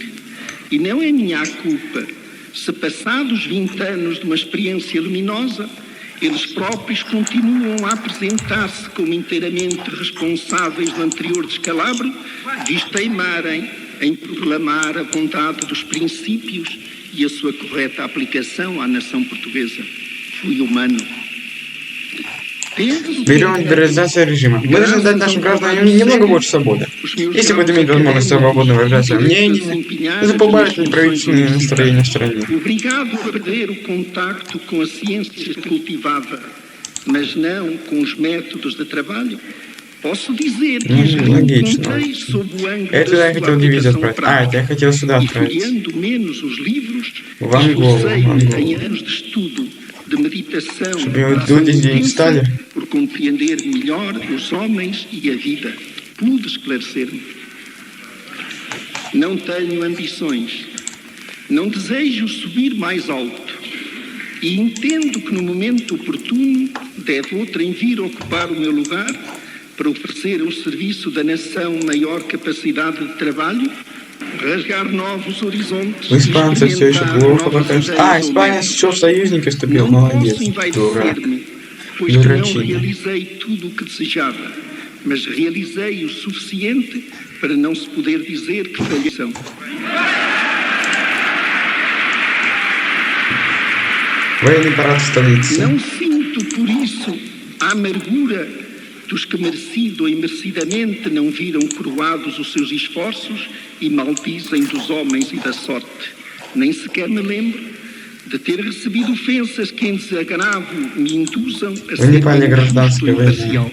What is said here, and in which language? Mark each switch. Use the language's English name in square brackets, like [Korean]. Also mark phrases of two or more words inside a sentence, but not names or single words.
[Portuguese] E não é minha culpa se, passados 20 anos de uma experiência luminosa, eles próprios continuam a apresentar-se como inteiramente responsáveis do anterior descalabro, visto teimarem em proclamar a bondade dos princípios e a sua correta aplicação à nação portuguesa. Fui humano. [Russian] Берем либерализацию режима. Мы должны дать нашим гражданам немного больше свободы. Если будут иметь возможность свободно выражать свое мнение, это поборет неправительственные настроения в стране. [Portuguese] Obrigado a perder o contacto com a ciência cultivada, mas não com os métodos de trabalho, posso dizer que encontrei sob o ângulo da sua aplicação prática, [Russian] я хотел сюда [Portuguese] e [Russian] отправить. [Portuguese] folheando menos os livros, [Russian] В Анголу. [Portuguese] em anos de estudo, de meditação, por compreender melhor os homens e a vida. Pude esclarecer-me. Não tenho ambições. Não desejo subir mais alto. E entendo que no momento oportuno deve outrem vir ocupar o meu lugar para oferecer ao serviço da nação maior capacidade de trabalho, rasgar novos horizontes. [Russian] У испанцев все еще плохо пока что. Испания еще в союзники вступил. Молодец. Дурак. [Portuguese] Pois que não realizei tudo o que desejava, mas realizei o suficiente para não se poder dizer que falhei. [Russian] Военный парад в столице. [Portuguese] Não sinto por isso A amargura dos que merecido ou imerecidamente não viram coroados os seus esforços e maldizem dos homens e da sorte. Nem sequer me lembro de ter recebido ofensas que em desagravo me induzam a ser injusto e imparcial.